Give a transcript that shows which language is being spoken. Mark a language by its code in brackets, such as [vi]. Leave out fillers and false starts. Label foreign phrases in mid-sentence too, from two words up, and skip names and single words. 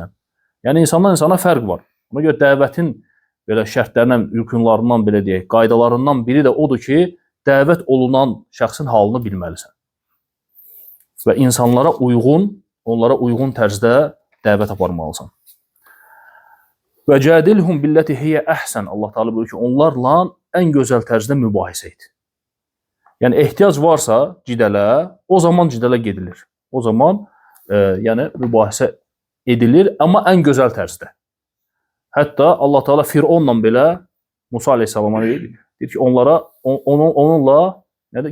[az] Yəni insandan insana fərq var. Ona görə dəvətin belə şərtlərindən, rükunlarından belə deyək, qaydalarından biri də odur ki, dəvət olunan şəxsin halını bilməlisən. Və insanlara onlara uyğun tərzdə dəvət aparmalısan. [ar] وَجَادِلْهُمْ بِالَّتِي هِيَ أَحْسَنُ. [az] Allah Teala buyurur ki, onlarla ən gözəl tərzdə mübahisə et. Yəni ehtiyac varsa cidələ, o zaman cidələ gedilir. O zaman yəni mübahisə edilir, amma ən gözəl tərzdə. Hətta Allah Teala Fironla belə Musa əleyhissalama deyir ki, onunla nədir?